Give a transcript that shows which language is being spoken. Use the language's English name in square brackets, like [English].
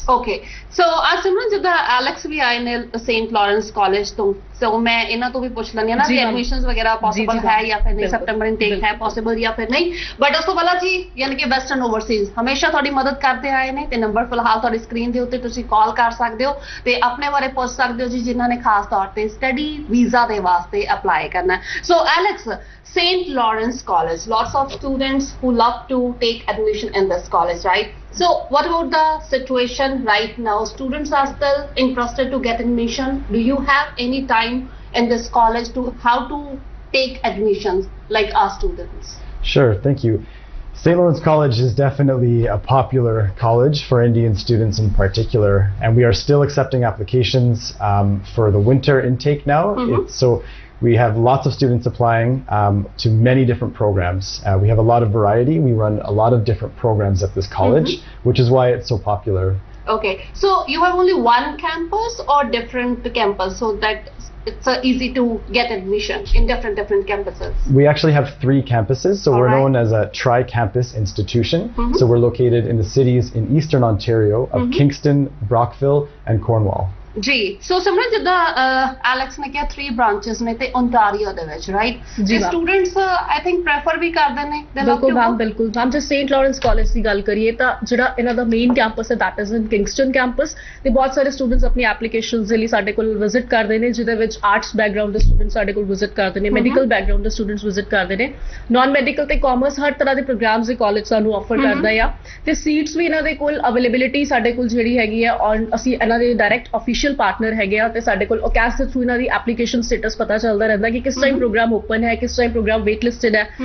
[English] Okay, so [Punjabi] ਅੱਜ ਸਿਮਰਨ ਜਿੱਦਾਂ Alex ਵੀ ਆਏ ਨੇ ਸੇਂਟ ਲਾਰੈਂਸ ਕਾਲਜ ਤੋਂ, ਸੋ ਮੈਂ ਇਹਨਾਂ ਤੋਂ ਵੀ ਪੁੱਛ ਲੈਂਦੀ ਹਾਂ ਨਾ ਵੀ ਐਡਮਿਸ਼ਨਸ ਵਗੈਰਾ ਪੋਸੀਬਲ ਹੈ ਜਾਂ ਫਿਰ ਨਹੀਂ, ਸੈਪਟੈਂਬਰ ਇਨਟੇਕ ਹੈ ਪੋਸੀਬਲ ਜਾਂ ਫਿਰ ਨਹੀਂ। ਬਟ ਉਸ ਤੋਂ ਪਹਿਲਾਂ ਜੀ ਯਾਨੀ ਕਿ ਵੈਸਟਰਨ ਓਵਰਸੀਜ਼ ਹਮੇਸ਼ਾ ਤੁਹਾਡੀ ਮਦਦ ਕਰਦੇ ਆਏ ਨੇ ਤੇ ਨੰਬਰ ਫਿਲਹਾਲ ਤੁਹਾਡੀ ਸਕਰੀਨ ਦੇ ਉੱਤੇ ਤੁਸੀਂ ਕਾਲ ਕਰ ਸਕਦੇ ਹੋ ਤੇ ਆਪਣੇ ਬਾਰੇ ਪੁੱਛ ਸਕਦੇ ਹੋ ਜੀ ਜਿਨ੍ਹਾਂ ਨੇ ਖਾਸ ਤੌਰ ਤੇ ਸਟੱਡੀ ਵੀਜ਼ਾ ਦੇ ਵਾਸਤੇ ਅਪਲਾਈ ਕਰਨਾ। ਸੋ Alex, St. [English] Lawrence College, lots of students who love to take admission in this college, right? So what about the situation right now? Students are still interested to get admission. Do you have any time in this college to how to take admissions like our students? Sure, thank you. St. Lawrence College is definitely a popular college for Indian students in particular, and we are still accepting applications for the winter intake now. So we have lots of students applying to many different programs. We have a lot of variety. We run a lot of different programs at this college, which is why it's so popular. Okay, so you have only one campus or different campus so that it's easy to get admission in different campuses? We actually have 3 campuses, so we're known as a tri-campus institution. So we're located in the cities in eastern Ontario of Kingston, Brockville and Cornwall. [Punjabi] ਜੀ, ਸੋ ਸਿਮਰਨ ਜਿੱਦਾਂ Alex ਨੇ ਕਿਹਾ 3 branches ਨੇ ਤੇ Ontario ਦੇ ਵਿੱਚ, right? ਜੀ students [English] I think [Punjabi] prefer ਵੀ ਕਰਦੇ ਨੇ। ਬਿਲਕੁਲ ਮੈਮ ਜੇ ਸੇਂਟ ਲਾਰੈਂਸ ਕਾਲਜ ਦੀ ਗੱਲ ਕਰੀਏ ਤਾਂ ਜਿਹੜਾ ਇਹਨਾਂ ਦਾ ਮੇਨ ਕੈਂਪਸ ਹੈ [English] that is in [Punjabi] Kingston campus ਤੇ ਬਹੁਤ ਸਾਰੇ ਸਟੂਡੈਂਟਸ ਆਪਣੀ ਐਪਲੀਕੇਸ਼ਨਸ ਦੇ ਲਈ ਸਾਡੇ ਕੋਲ ਵਿਜ਼ਿਟ ਕਰਦੇ ਨੇ ਜਿਹਦੇ ਵਿੱਚ ਆਰਟਸ ਬੈਕਗ੍ਰਾਉਂਡ ਦੇ ਸਟੂਡੈਂਟਸ ਸਾਡੇ ਕੋਲ ਵਿਜ਼ਿਟ ਕਰਦੇ ਨੇ, ਮੈਡੀਕਲ ਬੈਕਗ੍ਰਾਉਂਡ ਦੇ ਸਟੂਡੈਂਟਸ ਵਿਜ਼ਿਟ ਕਰਦੇ ਨੇ, ਨਾਨ ਮੈਡੀਕਲ ਤੇ ਕਾਮਰਸ ਹਰ ਤਰ੍ਹਾਂ ਦੇ ਪ੍ਰੋਗਰਾਮਸ ਇਹ ਕਾਲਜ ਸਾਨੂੰ ਆਫਰ ਕਰਦਾ ਆ ਤੇ ਸੀਟਸ ਵੀ ਇਹਨਾਂ ਦੇ ਕੋਲ ਅਵੇਲੇਬਿਲਿਟੀ ਸਾਡੇ ਕੋਲ ਜਿਹੜੀ ਹੈਗੀ ਹੈ ਔਰ ਅਸੀਂ ਇਹਨਾਂ ਦੇ ਡਾਇਰੈਕਟ ਆਫੀਸ਼ੀਅਲ ਪਾਰਟਨਰ ਹੈਗੇ ਆ ਤੇ ਸਾਡੇ ਕੋਲ ਓਕੈਸ ਦੇ ਥਰੂ ਇਹਨਾਂ ਦੀ ਐਪਲੀਕੇਸ਼ਨ ਸਟੇਟਸ ਪਤਾ ਚੱਲਦਾ ਰਹਿੰਦਾ ਕਿ ਕਿਸ ਟਾਈਮ ਪ੍ਰੋਗਰਾਮ ਓਪਨ ਹੈ, ਕਿਸ ਟਾਈਮ ਪ੍ਰੋਗਰਾਮ ਵੇਟ ਲਿਸਟਡ ਹੈ,